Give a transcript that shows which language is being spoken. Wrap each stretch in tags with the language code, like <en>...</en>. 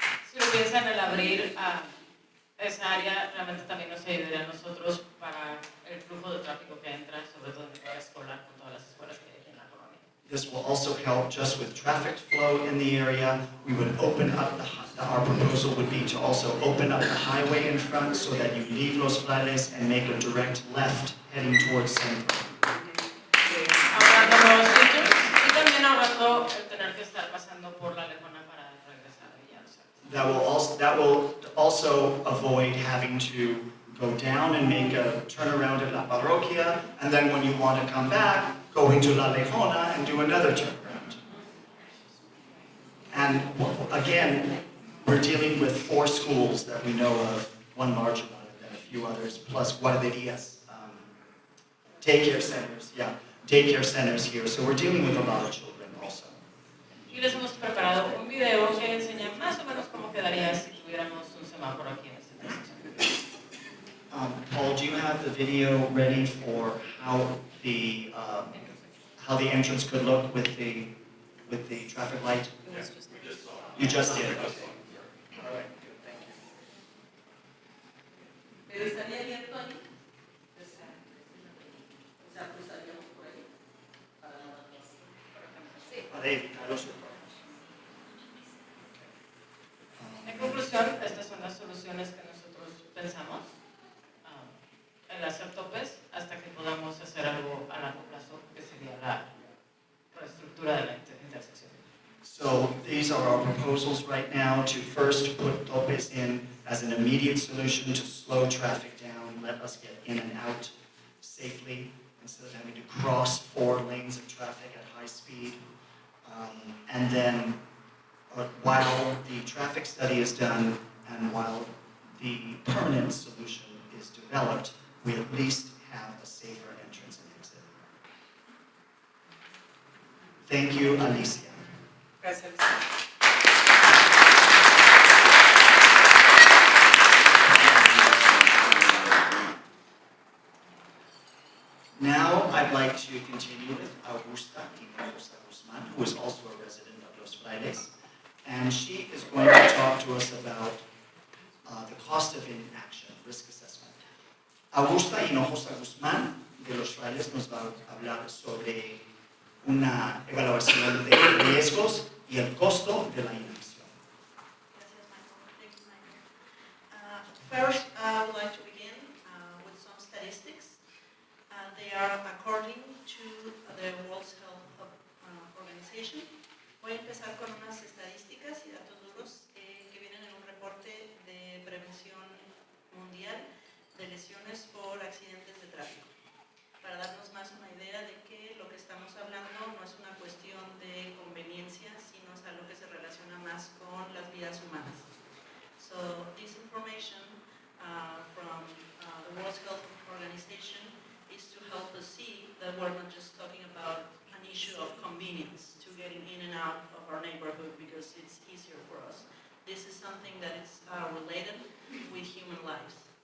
<es>Si lo piensan el abrir a esa área, realmente también nos ayudaría a nosotros para el flujo de tráfico que entra, sobre todo en el área escolar, con todas las escuelas que hay aquí en la colonia.</es> <en>This will also help just with traffic flow in the area. We would open up our proposal would be to also open up the highway in front so that you leave Los Frailes and make a direct left heading towards Centro.</en> <es>Ahorrando nuevos sitios y también ahorrando el tener que estar pasando por la Lejona para regresar a Villa Los Frailes.</es> <en>That will also avoid having to go down and make a turnaround at La Parroquia, and then when you want to come back, going to La Lejona and do another turnaround. And again, we're dealing with 4 schools that we know of, one larger one and a few others, plus guarderías, daycare centers here. So we're dealing with a lot of children also.</en> <es>Y les hemos preparado un video que enseña más o menos cómo quedaría si tuviéramos un semáforo aquí en esta intersección.</es> <en>Paul, do you have the video ready for how the entrance could look with the traffic light? You just did. Okay. All right. Good. Thank you.</en> <es>Pero estaría abierto ahí. O sea, cruzaríamos por ahí para la evacuación. Para evitar los retornos. En conclusión, estas son las soluciones que nosotros pensamos. El hacer topes hasta que podamos hacer algo a largo plazo, que sería la reestructura de la intersección.</es> <en>So these are our proposals right now to first put topes in as an immediate solution to slow traffic down, let us get in and out safely instead of having to cross 4 lanes of traffic at high speed. And then while the traffic study is done and while the permanent solution is developed, we at least have a safer entrance and exit. Thank you, Alicia.</en> <es>Gracias.</es> <en>Now I'd like to continue with Augusta Hinojosa Guzman, who is also a resident of Los Frailes, and she is going to talk to us about the cost of inaction, risk assessment.</en> <es>Augusta Hinojosa Guzmán de Los Frailes nos va a hablar sobre una evaluación de riesgos y el costo de la inacción. Gracias, Michael.</es> <en>Thank you, Michael. First, I would like to begin with some statistics. They are according to the World Health Organization.</en> <es>Voy a empezar con unas estadísticas y datos duros que vienen en un reporte de prevención mundial de lesiones por accidentes de tráfico, para darnos más una idea de que lo que estamos hablando no es una cuestión de conveniencia, sino es algo que se relaciona más con las vidas humanas.</es> <en>So this information from the World Health Organization is to help us see that we're not just talking about an issue of convenience to getting in and out of our neighborhood because it's easier for us. This is something that is related with human lives.</en>